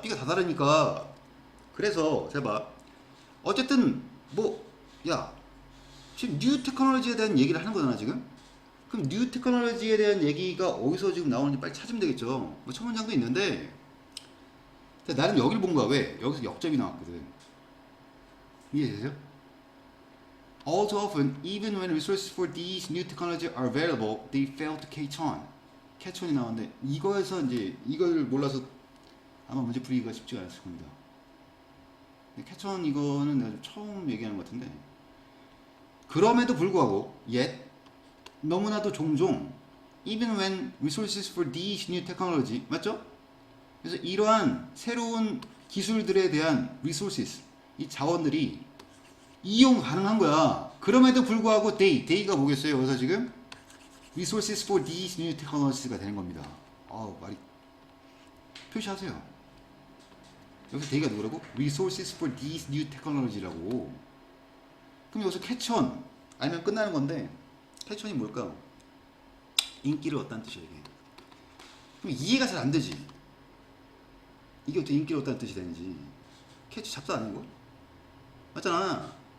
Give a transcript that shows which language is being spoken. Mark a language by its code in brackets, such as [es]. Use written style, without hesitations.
[ko] B가 다 다르니까. 그래서 잘 봐. 어쨌든 야, 지금 뉴 테크놀로지에 대한 얘기를 하는 거잖아 지금. 그럼 뉴 테크놀로지에 대한 얘기가 어디서 지금 나오는지 빨리 찾으면 되겠죠. 뭐 첫 문장도 있는데, 나는 여기를 본 거야. 왜? 여기서 역점이 나왔거든. 이해되세요? [en] All too often, even when resources for these new technologies are available, they fail to catch on. [ko] catch on이 나왔는데, 이거에서 이제 이걸 몰라서 아마 문제 풀이가 쉽지가 않았을 겁니다. catch on 이거는 내가 좀 처음 얘기하는 것 같은데, 그럼에도 불구하고 yet 너무나도 종종 [en] even when resources for these new technology, [ko] 맞죠? 그래서 이러한 새로운 기술들에 대한 resources, 이 자원들이 이용 가능한 거야. 그럼에도 불구하고 they가 뭐겠어요? 여기서 지금 [en] resources for these new technologies [ko] 가 되는 겁니다. 말이 표시하세요. 여기서 they가 누구라고? [en] resources for these new technology라고. [ko] 그럼 여기서 catch on 알면 끝나는 건데, catch on이 뭘까? 인기를 얻다는 뜻이야 이게. 그럼 이해가 잘 안 되지. 이게 어떻게 인기를 얻다는 뜻이 되는지. 캐치 잡사 아니고? 맞잖아.